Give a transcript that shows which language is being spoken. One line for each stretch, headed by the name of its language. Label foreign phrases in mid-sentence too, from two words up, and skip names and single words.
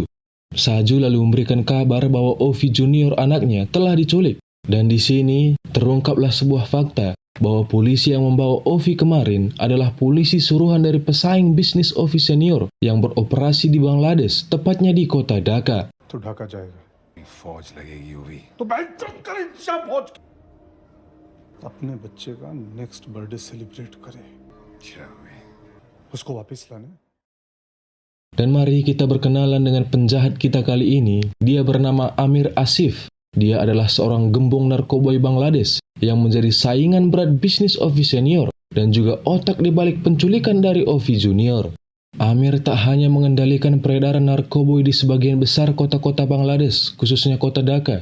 Indonesian: Saju lalu memberikan kabar bahwa Ovi Junior anaknya telah diculik. Dan di sini, terungkaplah sebuah fakta, bahwa polisi yang membawa Ovi kemarin adalah polisi suruhan dari pesaing bisnis Ovi Senior yang beroperasi di Bangladesh, tepatnya di kota Dhaka.
Hindi: तो ढाका जाएगा फौज लगेगी यूवी तो फौज अपने बच्चे का
English: next birthday celebrate
Hindi: करे उसको वापस लाने.
Indonesian: Dan mari kita berkenalan dengan penjahat kita kali ini. Dia bernama Amir Asif. Dia adalah seorang gembong narkoboy Bangladesh yang menjadi saingan berat bisnis Ovi Senior dan juga otak di balik penculikan dari Ovi Junior. Amir tak hanya mengendalikan peredaran narkoboy di sebagian besar kota-kota Bangladesh, khususnya kota Dhaka.